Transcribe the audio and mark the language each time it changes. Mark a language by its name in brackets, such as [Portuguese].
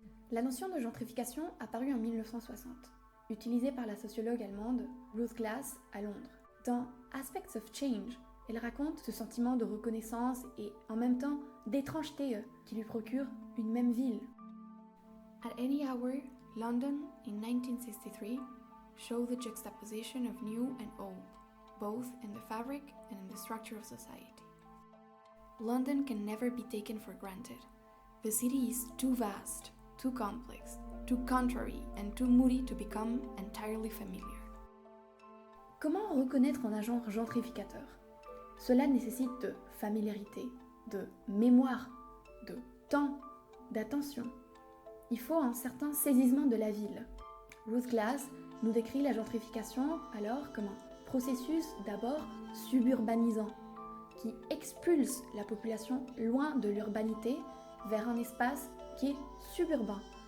[French] La notion de gentrification apparut en 1960, utilisée par la sociologue allemande Ruth Glass à Londres. Dans Aspects of Change, elle raconte ce sentiment de reconnaissance et en même temps d'étrangeté qui lui procure une même ville. [English] At any hour, London in 1963 showed the juxtaposition of new and old, both in the fabric and in the structure of society. London can never be taken for granted. The city is too vast, too complex, too contrary, and too moody to become entirely familiar. [French] Comment reconnaître un agent gentrificateur ? Cela nécessite de familiarité, de mémoire, de temps, d'attention. Il faut un certain saisissement de la ville. Ruth Glass nous décrit la gentrification alors comme un processus d'abord suburbanisant, qui expulse la population loin de l'urbanité vers un espace qui est suburbain.